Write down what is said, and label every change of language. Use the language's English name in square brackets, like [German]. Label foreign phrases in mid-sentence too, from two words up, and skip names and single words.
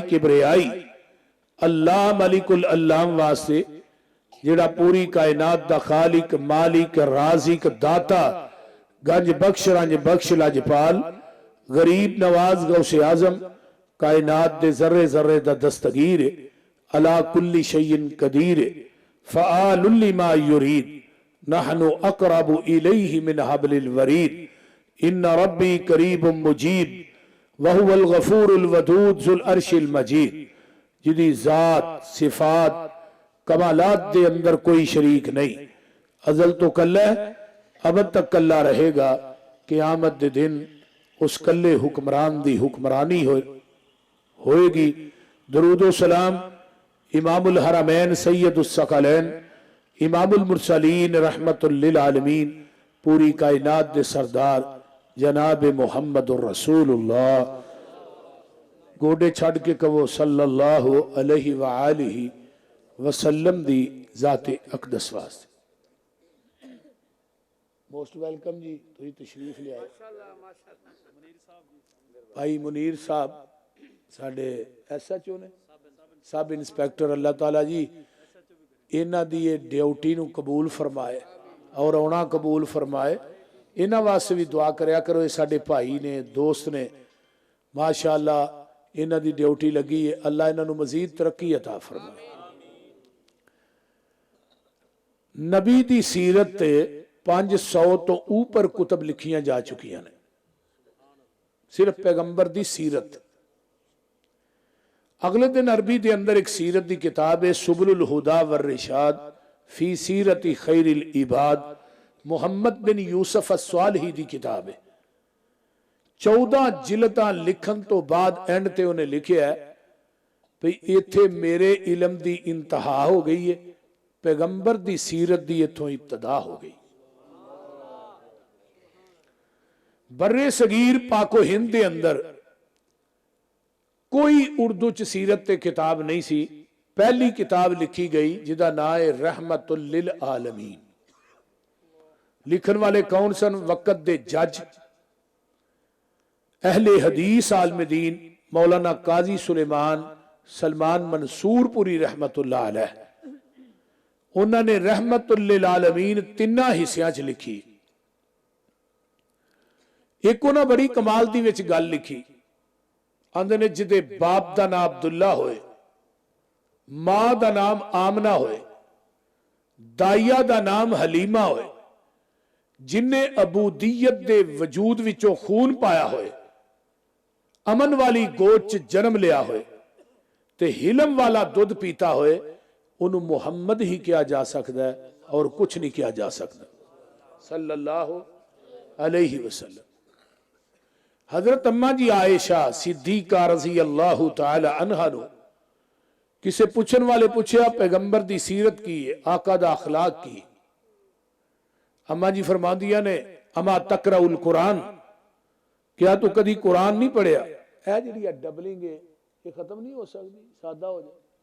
[Punjabi] کبریائی اللہ [Arabic] ملك العلام [Punjabi] واسطے، جیہڑا پوری کائنات دا خالق، مالک، رازق, داتا، گنج بخش، رنج بخش، لجپال، غریب نواز، غوث اعظم، کائنات دے ذرے ذرے دا دستگیر, [Arabic] على كل شيء قدير، فعال لما يريد، نحن أقرب إليه من حبل الوريد، إن ربي قريب مجيب، وهو الغفور الودود ذو العرش المجيد. [Punjabi] جیدی ذات، صفات، کمالات دے اندر کوئی شریک نہیں. ازل توں کلا ہے، ابد تک کلا رہے گا. قیامت دے دن اس کلے حکمران دی حکمرانی ہووے گی. [Arabic] درود و سلام إمام الحرمين سيد الثقلين، إمام المرسلين، رحمة للعالمين, [Punjabi] پوری کائنات دے سردار جناب محمد رسول اللہ. گوڈے چھڈ کے کہو [Arabic] صلى الله عليه وآله وسلم [Punjabi] دی ذات اقدس واسطے. [English] most welcome [Urdu] جی، تم تشریف لے آئے. [Punjabi] بھائی منیر صاحب ساڈے SHO نے, [English] sub inspector, [Punjabi] اللہ تعالیٰ جی انہاں دی ڈیوٹی نوں قبول فرمائے اور آنا قبول فرمائے. انہاں واسطے بھی دعا کریا کرو، ایہ ساڈے بھائی نے، دوست نے، ماشاءاللہ انہاں دی ڈیوٹی لگی ہے. اللہ انہاں نوں مزید ترقی عطا فرمائے۔ نبی دی سیرت تے 500 توں اوپر کتب لکھیاں جا چکیاں نے، صرف پیغمبر دی سیرت. [Urdu] اگلے دن عربی کے اندر ایک سیرت کی کتاب ہے سبل الہدیٰ والرشاد فی سیرۃ خیر العباد، محمد بن یوسف الصالحی کی کتاب ہے. [Punjabi] 14 جلداں لکھن توں بعد اینڈ تے اونہاں لکھیا ہے بھئی ایتھے میرے علم کی انتہا ہو گئی ہے، پیغمبر کی سیرت کی ایتھوں ابتدا ہو گئی. برصغیر پاک و ہند کے اندر کوئی اردو چ سیرت تے کتاب نہیں سی. پہلی کتاب لکھی گئی جیدا نام ہے رحمۃ للعالمین. لکھن والے کون سن? وقت دے جج اہل حدیث عالم دین مولانا قاضی سلیمان سلمان منصورپوری [Arabic] رحمة الله عليه. [Punjabi] اونہاں رحمۃ للعالمین 3 حصیاں چ لکھی. اک اونہاں بڑی کمال دی وچ گل لکھی، آندے نے جیدے باپ کا نام عبداللہ ہووے، ماں کا نام آمنہ ہووے، دائی کا نام حلیمہ ہووے، جنہاں عبودیت دے وجود وچوں خون پایا ہووے، امن والی گود چ جنم لیا ہووے تے حلم والا دودھ پیتا ہووے، اونہاں محمد ہی کیا جا سکتا ہے اور کچھ نہیں کیا جا سکتا [Arabic] صلى الله عليه وسلم. [Punjabi] حضرت اماں جی عائشہ صدیقہ [Arabic] رضي الله تعالى عنها [Punjabi] نوں کسے پچھن والے پچھیا پیغمبر دی سیرت کی ہے، آقا دا اخلاق کی. اماں جی فرماندیاں نے [Arabic] أما تقرأ القرآن, [Punjabi] کیا توں کدی قرآن نہیں پڑھیا? ہے جی ڈبلنگ ہے ایہ ختم نہیں ہو سکدی، سادہ ہو جائے.